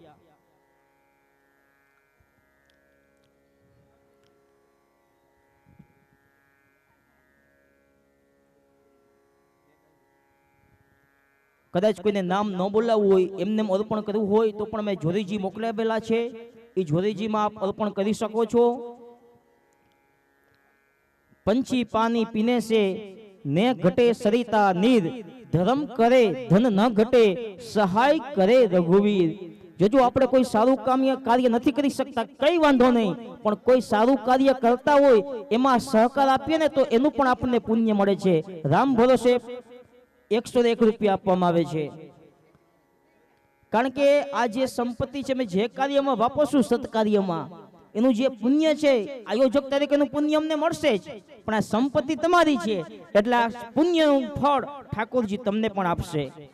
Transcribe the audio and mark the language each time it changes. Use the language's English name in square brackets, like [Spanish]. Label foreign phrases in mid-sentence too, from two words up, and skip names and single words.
[Gujarati] કદાચ કોઈને નામ ન બોલાવવું હોય, એમને અર્પણ કરવું હોય તો પણ મેં જોરીજી મોકલાવેલા છે, એ જોરીજીમાં આપ અર્પણ કરી શકો છો. [Hindi] पंछी पानी पीने से ने घटे सरिता नीर, धर्म करे धन न घटे सहाय करे रघुवीर. [Gujarati] जो આપણે કોઈ સારું કાર્ય નથી કરી શકતા કઈ વાંધો નહીં, પણ કોઈ સારું કાર્ય કરતા હોય એમાં સહકાર આપીએ ને તો એનું પણ આપણને પુણ્ય મળે છે. રામ ભરોસે 101 રૂપિયા આપવામાં આવે છે. કારણ કે આ જે સંપત્તિ છે અમે જે કાર્યમાં વાપરશું, સત્કાર્યમાં, એનું જે પુણ્ય છે આયોજક તરીકેનું પુણ્ય અમને મળશે જ, પણ આ સંપત્તિ તમારી છે એટલે આ પુણ્યનું ફળ ઠાકોરજી તમને પણ આપશે.